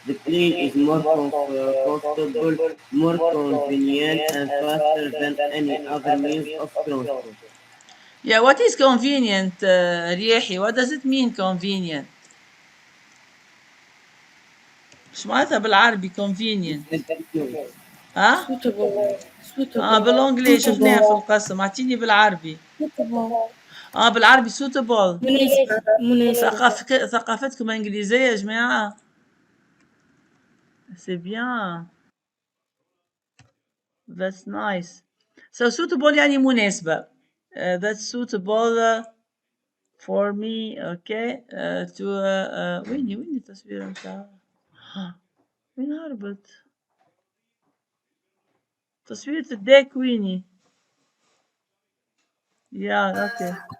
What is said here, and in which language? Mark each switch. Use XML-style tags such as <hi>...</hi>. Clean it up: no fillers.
<en>The plane is more comfortable, more convenient, and faster than any other means of transport. Yeah, what is convenient, رياحي? What does it mean convenient?</en> <ar>شو معناتها بالعربي convenient؟ ها؟</ar> <en>Suitable.</en> <ar>بالانجلي شفناها في القسم. اعطيني بالعربي. بالعربي suitable. مناسبة. ثقافتكم انجليزية يا جماعة.</ar> <fr>C'est bien.</fr> <en>That's nice. So suitable</en> <ar>يعني مناسبة.</ar> <en>That's suitable for me. Okay.</en> <ar>To وين التصوير متاعها؟ وين هربت؟ تصويرة الديك ويني؟</ar> <en>Yeah, okay.</en>